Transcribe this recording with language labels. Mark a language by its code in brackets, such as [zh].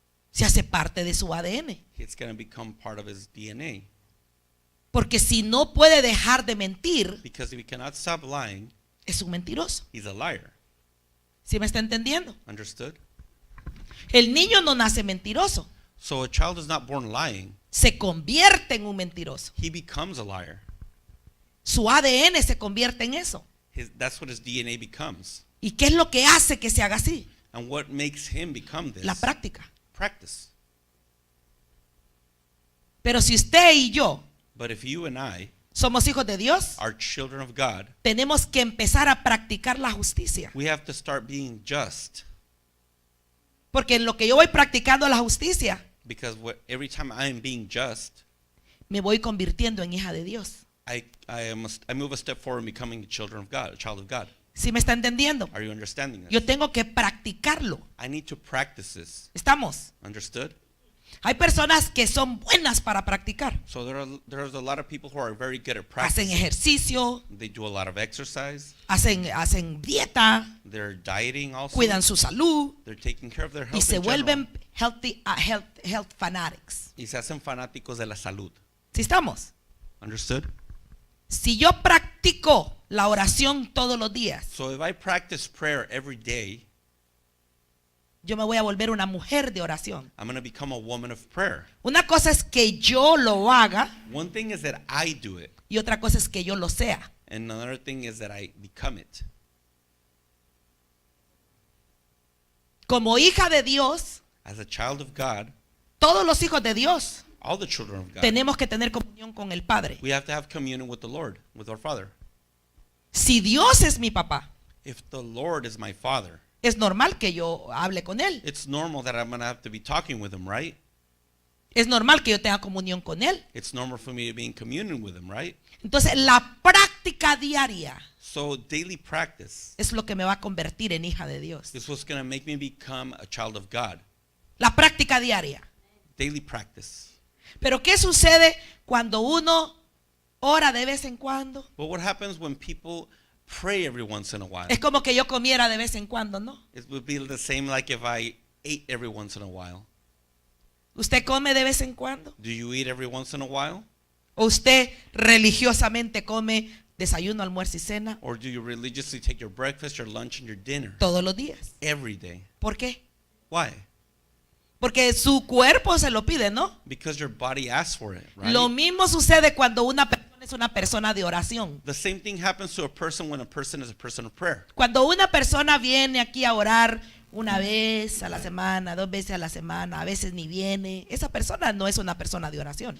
[es] Se hace parte de su ADN. [en] It's going to become part of his DNA. [es] Porque si no puede dejar de mentir, [en] Because if he cannot stop lying, [es] es un mentiroso. [en] he's a liar. [es] ¿Sí me está entendiendo? [en] Understood? [es] El niño no nace mentiroso. [en] So a child is not born lying. [es] Se convierte en un mentiroso. [en] He becomes a liar. [es] Su ADN se convierte en eso. [en] That's what his DNA becomes. [es] ¿Y qué es lo que hace que se haga así? [en] And what makes him become this? [es] La práctica. [en] Practice. [es] Pero si usted y yo [en] But if you and I [es] somos hijos de Dios, [en] are children of God, [es] tenemos que empezar a practicar la justicia. [en] we have to start being just. [es] Porque en lo que yo voy practicando la justicia, [en] Because every time I am being just, [es] me voy convirtiendo en hija de Dios. [en] I move a step forward in becoming a child of God. [es] ¿Sí me está entendiendo? [en] Are you understanding this? [es] Yo tengo que practicarlo. [en] I need to practice this. [es] ¿Estamos? [en] Understood? [es] Hay personas que son buenas para practicar. [en] So there's a lot of people who are very good at [es] Hacen [en] practicing. [es] ejercicio, [en] They do a lot of exercise. [es] hacen dieta, [en] They're dieting also. [es] cuidan su salud [en] They're taking care of their [es] y [en] health [es] se [en] in general. [es] vuelven [en] health fanatics. [es] Y se hacen fanáticos de la salud. ¿Sí estamos? [en] Understood? [es] Si yo practico la oración todos los días, [en] So if I practice prayer every day, [es] yo me voy a volver una mujer de oración. [en] I'm going to become a woman of prayer. [es] Una cosa es que yo lo haga [en] One thing is that I do it, [es] y otra cosa es que yo lo sea. [en] and another thing is that I become it. [es] Como hija de Dios, [en] As a child of God, [es] todos los hijos de Dios [en] all the children of God, [es] tenemos que tener comunión con el Padre. [en] we have to have communion with the Lord, with our Father. [es] Si Dios es mi papá, [en] If the Lord is my Father, [es] es normal que yo hable con Él. [en] it's normal that I'm going to have to be talking with Him, right? [es] Es normal que yo tenga comunión con Él. [en] It's normal for me to be in communion with Him, right? [es] Entonces, la práctica diaria [en] So daily practice [es] es lo que me va a convertir en hija de Dios. [en] is what's going to make me become a child of God. [es] La práctica diaria. [en] Daily practice. [es] Pero ¿qué sucede cuando uno ora de vez en cuando? [en] But what happens when people pray every once in a while? [es] Es como que yo comiera de vez en cuando, ¿no? [en] It would be the same like if I ate every once in a while. [es] ¿Usted come de vez en cuando? [en] Do you eat every once in a while? [es] ¿O usted religiosamente come desayuno, almuerzo y cena [en] Or do you religiously take your breakfast, your lunch, and your dinner [es] todos los días? [en] every day? [es] ¿Por qué? [en] Why? [es] Porque su cuerpo se lo pide, ¿no? [en] Because your body asks for it, right? [es] Lo mismo sucede cuando una persona es una persona de oración. [en] The same thing happens to a person when a person is a person of prayer. [es] Cuando una persona viene aquí a orar una vez a la semana, 2 veces a la semana, a veces ni viene, esa persona no es una persona de oración.